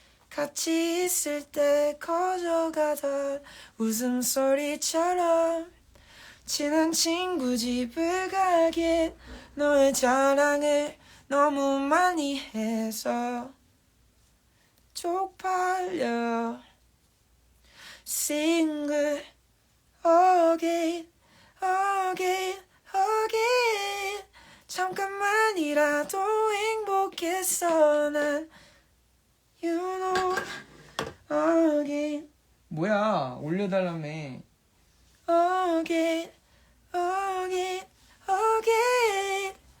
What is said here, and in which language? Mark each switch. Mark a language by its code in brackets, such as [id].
[ko] 같이 있을 때 커져가던 웃음소리처럼 친한 친구 집을 가기엔 너의 자랑을 너무 많이 해서 쪽팔려. [en] Single again, again, again. [ko] 잠깐만이라도 행복했어 난. [en] You know again. [ko] 뭐야 올려달라며. [en] Again, again, again.